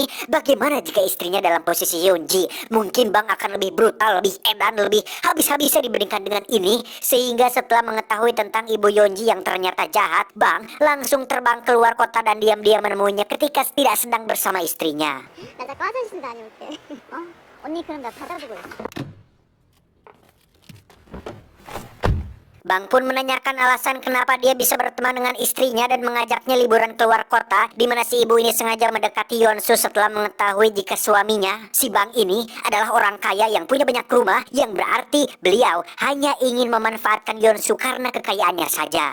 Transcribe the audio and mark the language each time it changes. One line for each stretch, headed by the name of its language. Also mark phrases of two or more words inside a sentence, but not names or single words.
Indonesian: Bagaimana jika istrinya dalam posisi Yonji? Mungkin Bang akan lebih brutal, lebih edan, lebih habis-habisan dibandingkan dengan ini. Sehingga setelah mengetahui tentang ibu Yonji yang ternyata jahat, Bang langsung terbang keluar kota dan diam-diam menemuinya ketika tidak sedang bersama istrinya.
Korean: 나 자꾸 화장실 다녀올게. 언니 그럼 나 받아보고 있어.
Indonesian: Bang pun menanyakan alasan kenapa dia bisa berteman dengan istrinya dan mengajaknya liburan keluar kota, di mana si ibu ini sengaja mendekati Yonsu setelah mengetahui jika suaminya, si Bang ini, adalah orang kaya yang punya banyak rumah, yang berarti beliau hanya ingin memanfaatkan Yonsu karena kekayaannya saja.